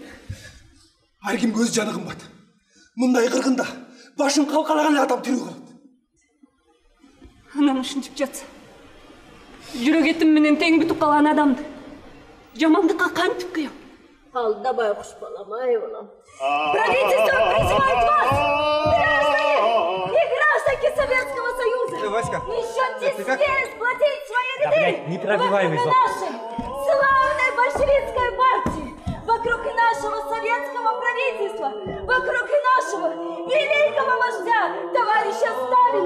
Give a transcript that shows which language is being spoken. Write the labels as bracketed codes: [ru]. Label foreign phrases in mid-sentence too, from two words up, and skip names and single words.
[ky] Ар кимге өз жаны кымбат. Мындай кыргында башын калкалаган эле адам тирүү калат. Анан ушинтип жатса, жүрөк этим менен тең бүтүп калган адамды жамандыкка кантип кыям? Алдабай куш балам, ай балам. [ru] Правительство призывает вас, граждане и гражданки Советского Союза, еще теснее сплотить свои ряды вокруг нашей славной большевистской партии, вокруг нашего советского правительства, вокруг нашего великого вождя, товарища Сталина.